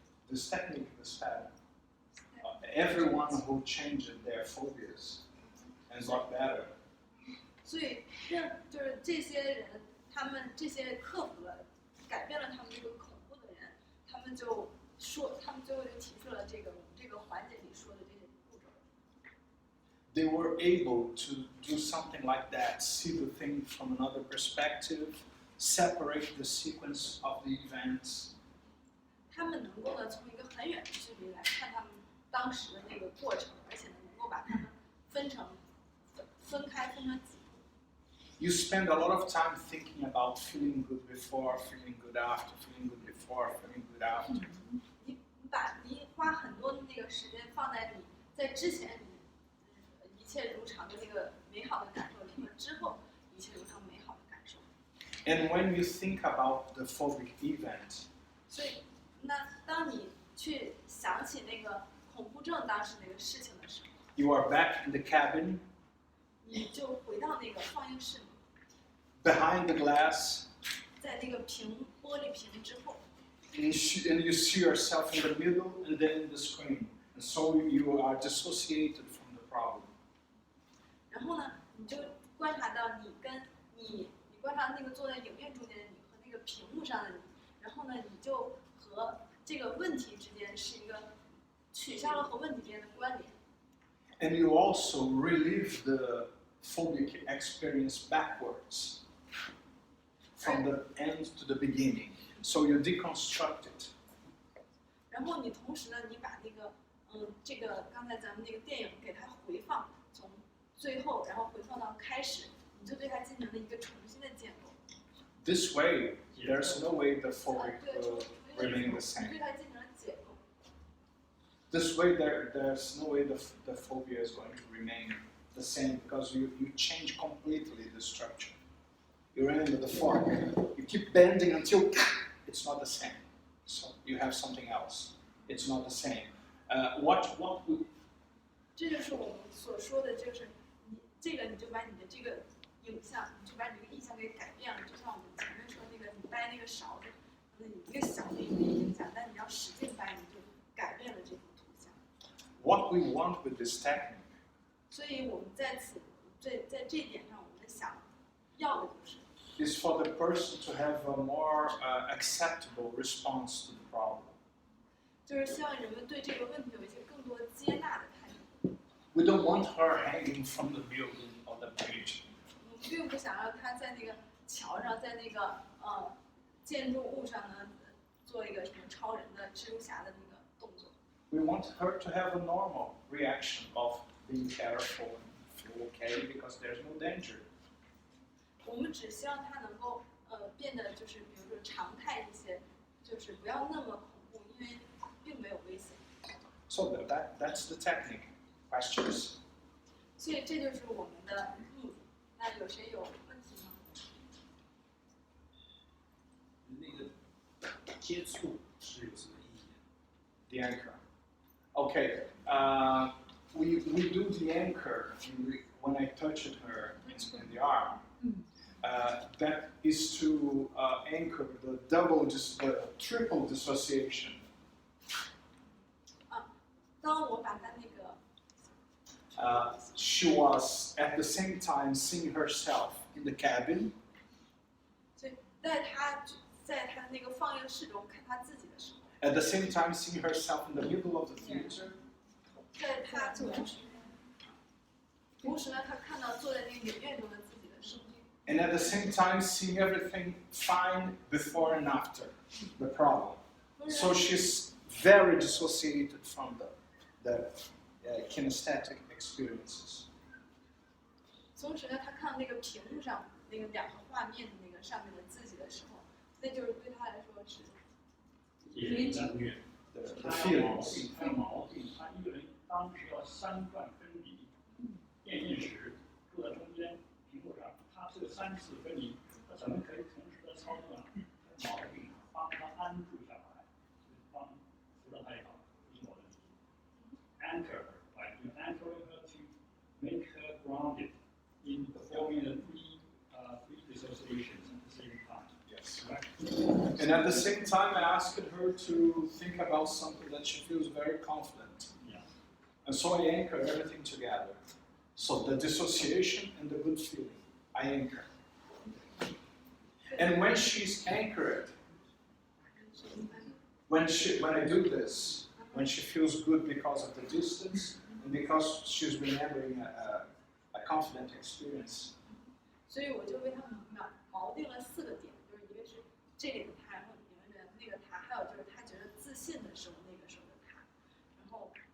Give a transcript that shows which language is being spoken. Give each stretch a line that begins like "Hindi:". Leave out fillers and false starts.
English: this technique is that everyone who changed their phobias and got better.
Chinese: 所以就是这些人，他们这些克服了、改变了他们这个恐怖的人，他们就最后就提出了这个环节里说的这些步骤。
English: They were able to do something like that, see the thing from another perspective, separate the sequence of the events.
Chinese: 他们能够呢从一个很远的距离来看他们当时的那个过程，而且呢能够把它们分成几步。
English: You spend a lot of time thinking about feeling good before, feeling good after, feeling good before, feeling good after.
Chinese: 你花很多的那个时间放在你在之前你一切如常的那个美好的感受里，和之后一切如常美好的感受。
English: And when you think about the phobic event,
Chinese: 所以，那当你去想起那个恐怖症当时那个事情的时候，
English: you are back in the cabin,
Chinese: 你就回到那个放映室里，
English: behind the glass,
Chinese: 在那个玻璃屏之后，
English: and you see yourself in the middle and then in the screen. And so you are dissociated from the problem.
Chinese: 然后呢，你就观察到你观察那个坐在影院中间的你和那个屏幕上的你，然后呢，你就和这个问题之间是一个取消了和问题之间的关联。
English: And you also relive the phobic experience backwards, from the end to the beginning. So you deconstruct it.
Chinese: 然后你同时呢，你把那个这个刚才咱们那个电影给它回放，从最后然后回放到开始，你就对它进行了一个重新的建构。
English: This way, there's no way the phobic
Chinese: 对，
English: will
Chinese: 重新的
English: remain the
Chinese: 你对
English: same.
Chinese: 它进行了解构。
English: This way, there's no way the phobia is going to remain the same because you change completely the structure. You remember the fork. You keep bending until it's not the same. So you have something else. It's not the same. What we
Chinese: 这就是我们所说的，就是你就把你的这个影像，你就把你这个印象给改变了。就像我们前面说那个，你掰那个勺子，可能你一个小的一个影响，但你要使劲掰，你就改变了这幅图像。
English: what we want with this technique
Chinese: 所以我们在这一点上，我们想要的就是。
English: is for the person to have a more acceptable response to the problem.
Chinese: 就是希望人们对这个问题有一些更多接纳的态度。
English: We don't want her hanging from the building or the bridge.
Chinese: 我们并不想让他在那个桥上，在那个建筑物上呢，做一个什么超人的蜘蛛侠的那个动作。
English: We want her to have a normal reaction of being careful and feel okay because there's no danger.
Chinese: 我们只希望他能够变得就是比如说常态一些，就是不要那么恐怖，因为并没有危险。
English: So that's the technique. Questions?
Chinese: 所以这就是我们的目的。那有谁有问题吗？那个接触是有什么意义？
English: The anchor. Okay. We do the anchor when I touched her in the arm. That is to anchor the triple dissociation.
Chinese: 当我把他那个
English: She was at the same time seeing herself in the cabin.
Chinese: 所以在他的那个放映室中看他自己的时候，
English: At the same time seeing herself in the middle of the theater.
Chinese: 在他同时呢，他看到坐在那个影院中的自己的时候，
English: And at the same time seeing everything fine before and after the problem. So she's very dissociated from the kinesthetic experiences.
Chinese: 同时呢，他看到那个屏幕上那个两个画面的那个上面的自己的时候，那就是对他来说是也是虐。
English: The
Chinese: 他
English: feelings.
Chinese: 有毛病，他一个人当时要三段分离，电印石坐在中间屏幕上，他这个3次分离，他怎么可以同时的操作呢？毛病帮他安住下来，帮扶着他也好，是我的理解。
English: Anchor her, like you anchoring her to make her grounded in performing the three dissociations at the same time. Yes. Right? And at the same time, I asked her to think about something that she feels very confident. Yeah. And so I anchor everything together. So the dissociation and the good feeling, I anchor. And when she's anchored, when I do this, when she feels good because of the distance and because she's remembering a confident experience.
Chinese: 所以我就为他锚定了4个点，就是一个是这里的他，然后里面的那个他，还有就是他觉得自信的时候那个时候的他，然后